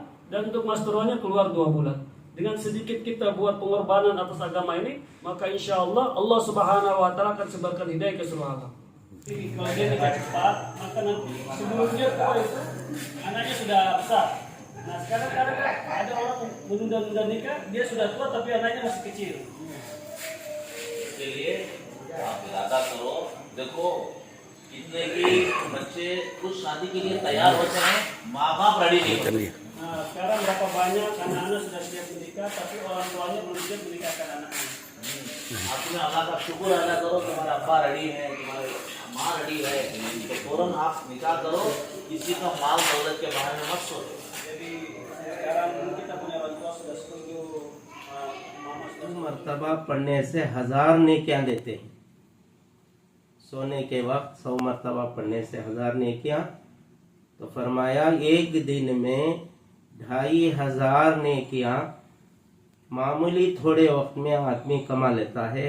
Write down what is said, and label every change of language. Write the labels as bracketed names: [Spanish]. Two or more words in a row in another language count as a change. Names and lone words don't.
[Indonesian] Dan untuk Mas Doronya keluar 2 bulan. Dengan sedikit kita buat pengorbanan atas agama ini, maka [Arabic] إن شاء الله الله سبحانه وتعالى [Indonesian] akan sebarkan hidayah ke seluruh alam. Kalau dia nikah cepat, maka nanti sebelumnya tua itu anaknya sudah besar. Nah sekarang ada orang menunda-nunda nikah, dia sudah tua tapi anaknya masih kecil. [Hindi] इसके लिए आप इरादा करो, देखो कितने की बच्चे कुछ शादी के लिए तैयार होते हैं, माँ बाप रेडी नहीं होते। [Indonesian] Nah sekarang berapa banyak anak-anak sudah siap menikah tapi orang tuanya belum siap menikahkan anaknya. [Hindi] आपने अल्लाह का शुक्र अदा करो, तुम्हारे अब्बा रेडी है, तुम्हारे माँ रेडी है, तो फौरन आप निकाह करो, किसी का माल दौलत के बारे में मत सोचो। [Indonesian] Jadi sekarang kita punya orang tua sudah setuju, mama sudah [Hindi] मर्तबा पढ़ने से 1000 नेकियां देते हैं। सोने के वक्त 100 मर्तबा पढ़ने से 1000 नेकियां। तो फरमाया एक दिन में 2500 नेकियां मामूली थोड़े वक्त में आदमी कमा लेता है।